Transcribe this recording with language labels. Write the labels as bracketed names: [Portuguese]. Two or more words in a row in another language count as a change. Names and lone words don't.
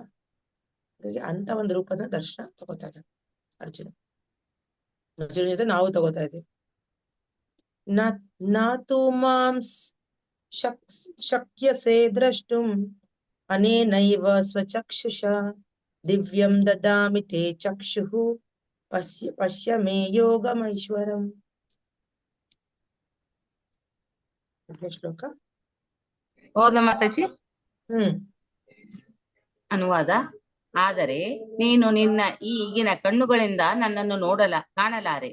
[Kannada] ಅಂತ ಒಂದು ರೂಪದ ದರ್ಶನ ತಗೋತಾ ಇದ್ದಾನೆ ಅರ್ಜುನ ಜೊತೆ ನಾವು ತಗೋತಾ ಇದ್ದೀವಿ. [Sanskrit] ನಾತು ಮಾಂಸ್ ಶಕ್ಯಸೆ ದ್ರಷ್ಟುಂ ಅನೇನೈವ ಸ್ವಚಕ್ಷುಷ ದಿವ್ಯಂ ದದಾಮಿ ತೇ ಚಕ್ಷುಃ ಪಶ್ಯ ಮೇ ಯೋಗಮೈಶ್ವರಂ. [Kannada] ಶ್ಲೋಕ ಓದ್ಲಾ ಮಾತಾಜಿ? ಅನುವಾದ. ಆದರೆ ನೀನು ನಿನ್ನ ಈಗಿನ ಕಣ್ಣುಗಳಿಂದ ನನ್ನನ್ನು ಕಾಣಲಾರೆ.